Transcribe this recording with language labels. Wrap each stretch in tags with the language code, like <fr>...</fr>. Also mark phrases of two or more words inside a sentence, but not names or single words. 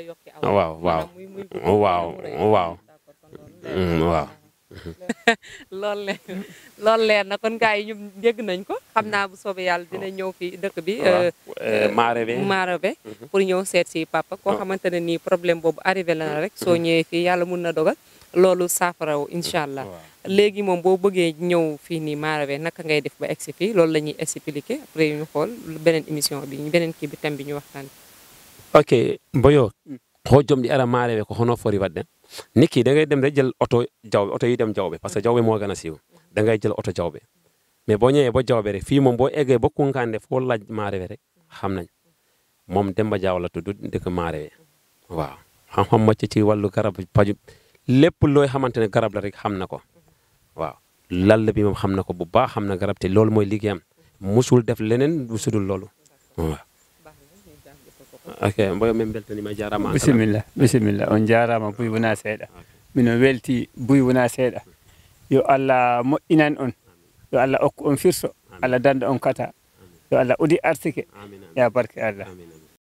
<wo>loolu leer na kon gars yi ñu dégg nañ ko xam naa bu soobee yàlla dina ñëw fi dëkk bi Maarebe pour ñëw seet si papa koo xamante ne nii problème boobu arrivé la na rek soo ñëwee fii yàlla mun na dogal loolu saafaraw</wo> <ar>إن شاء الله</ar> <wo>léegi moom boo bëggee ñëw fii nii Maarebe naka ngay def ba egsi fii loolu la ñuy expliquer après ñu xool beneen émission bi beneen kii bi thème bi ñu waxtaan</wo> <ff>ok mboyo ho jomɗi ara Maarebe ko hono fori wadde nikki</ff> <wo>da ngay dem rek jël oto jawbe oto yi dem jawbe</wo> <fr>parce que</fr> <wo>jawbe moo gën a siiw da ngay jël oto jawbe mais boo ñëwee ba jawbe rek fii moom boo eggee ba Kunkande foo laaj Maarebe rek xam nañ moom Démba Diao la tudd dëkk Maarebe waaw xam-xam màcc ci wàllu garab paju lépp looy xamante ne garab la rek xam na ko waaw lall bi moom xam na ko bu baax xam na garab te loolu mooy liggéeyam musul def leneen lu sudul loolu waaw ok</wo> <ff>mboyo men beltanima jarama bisimilla on jarama buy wona seeɗa mino welti buy wona seeɗa yo Allah moƴƴinan on yo Allah okku on firso Allah danda on kata yo Allah udi arsike ya barke Allah</ff>